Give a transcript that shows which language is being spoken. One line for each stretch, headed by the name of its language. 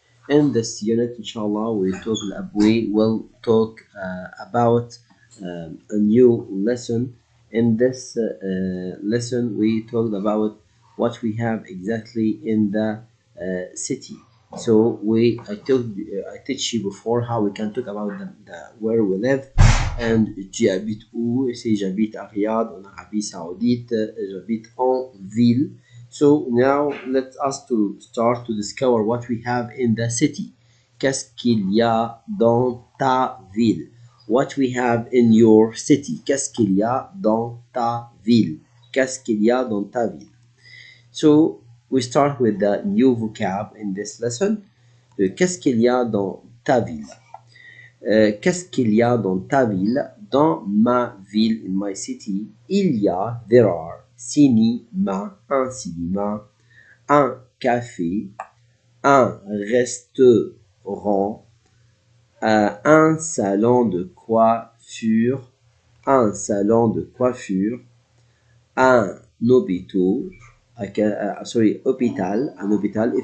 English: In this unit, inshallah, we will talk about a new lesson. In this lesson, we talked about what we have exactly in the city. So I teach you before how we can talk about the where we live.
French: And tu habites où? C'est j'habite à Riyad, en Arabie Saoudite. J'habite en ville.
English: So now let us to start to discover what we have in the city.
French: Qu'est-ce qu'il y a dans ta ville?
English: What we have in your city.
French: Qu'est-ce qu'il y a dans ta ville? Qu'est-ce qu'il y a dans ta ville?
English: So we start with the new vocab in this lesson.
French: Qu'est-ce qu'il y a dans ta ville? Qu'est-ce qu'il y a dans ta ville? Dans ma ville,
English: in my city,
French: il y a,
English: there are,
French: cinéma, un cinéma, un café, un restaurant, un salon de coiffure, un salon de coiffure, un hôpital, hôpital, un hôpital.